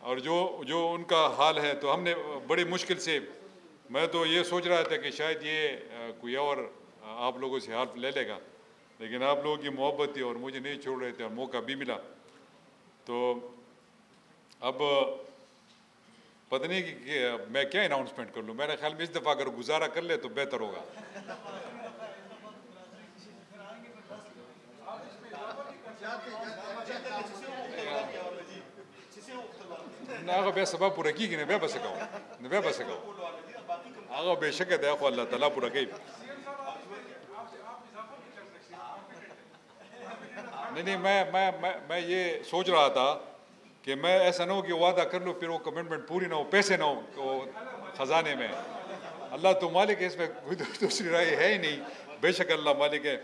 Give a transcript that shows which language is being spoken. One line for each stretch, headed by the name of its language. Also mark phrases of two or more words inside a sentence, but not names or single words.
Urdu: اور جو ان کا حال ہے تو ہم نے بڑی مشکل سے، میں تو یہ سوچ رہا تھا کہ شاید یہ کوئی اور آپ لوگوں سے ہیلپ لے لے گا، لیکن آپ لوگوں کی محبت تھی اور مجھے نہیں چھوڑ رہے تھے اور موقع بھی ملا. تو اب پتہ نہیں کہ میں کیا اناؤنسمنٹ کر لوں. میرے خیال میں اس دفعہ اگر گزارا کر لے تو بہتر ہوگا.
Pashto: هغه بیا سبا پوره کېږي نه بیا به څه کوو هغه بې شکه دی خو الله تعالی پوره کوي.
Urdu: نہیں میں یہ سوچ رہا تھا کہ میں ایسا نہ ہو کہ وعدہ کر لوں پھر وہ کمٹمنٹ پوری نہ ہو، پیسے نہ ہو خزانے میں. اللہ تو مالک ہے، اس میں کوئی دوسری رائے ہے ہی نہیں، بے شک اللہ مالک ہے.